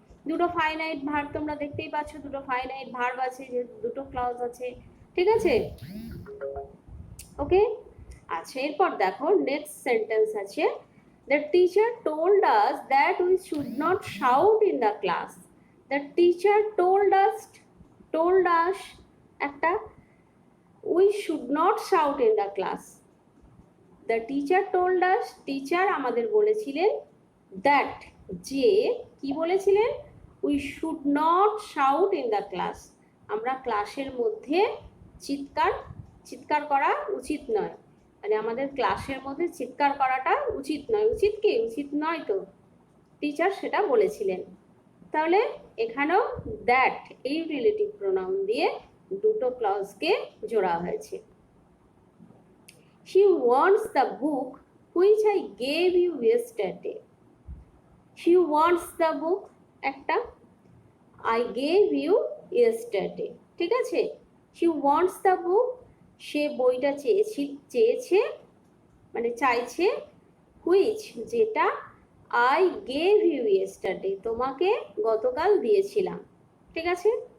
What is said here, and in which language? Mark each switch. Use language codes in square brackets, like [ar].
[bn] দুটো finite verb তোমরা দেখতেই পাচ্ছ, দুটো ফাইনাইট ভার্ব আছে, যেহেতু দুটো ক্লজ আছে, ঠিক আছে। ওকে, আচ্ছা, এরপর দেখো [en] next sentence [bn] আছে, [en] The teacher told us that we should not shout in the class. The teacher told us told us [bn] একটা, [en] we should not shout in the class. The teacher told us, [bn] teacher আমাদের বলেছিলেন, [en] that [bn] যে কি বলেছিলেন, [en] we should not shout in the class, [bn] আমরা ক্লাসের মধ্যে চিৎকার করা উচিত নয়, মানে আমাদের ক্লাসের মধ্যে চিৎকার করাটা উচিত নয়। উচিত কি? উচিত নয় তো, টিচার সেটা বলেছিলেন। তাহলে এখানেও দ্যাট এই রিলেটিভ প্রোনাউন দিয়ে দুটো ক্লজকে জোড়া হয়েছে। [en] She wants the book which I gave you yesterday. She wants the book [bn] একটা, [en] I gave you yesterday, [bn] ঠিক আছে? [en] She wants the book, [bn] সে বইটা চেয়েছে মানে চাইছে, [en] which [bn] যেটা [en] I gave you yesterday [bn] তোমাকে গতকাল দিয়েছিলাম, ঠিক আছে?